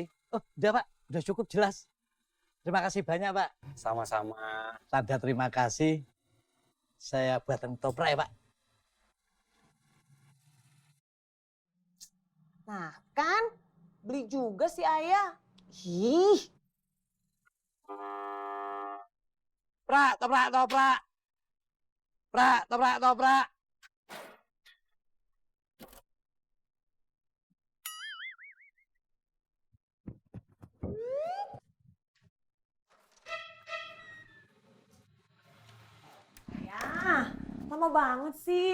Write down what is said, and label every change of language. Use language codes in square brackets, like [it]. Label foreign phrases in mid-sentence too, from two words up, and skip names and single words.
[id] Oh, udah Pak. Udah cukup jelas. Terima kasih banyak Pak. Sama-sama. Tanda terima kasih. Saya buatan ketoprak ya Pak. Nah kan, beli juga si ayah. Ih, Prak, toprak, toprak. Prak, toprak, toprak. ya, lama banget sih.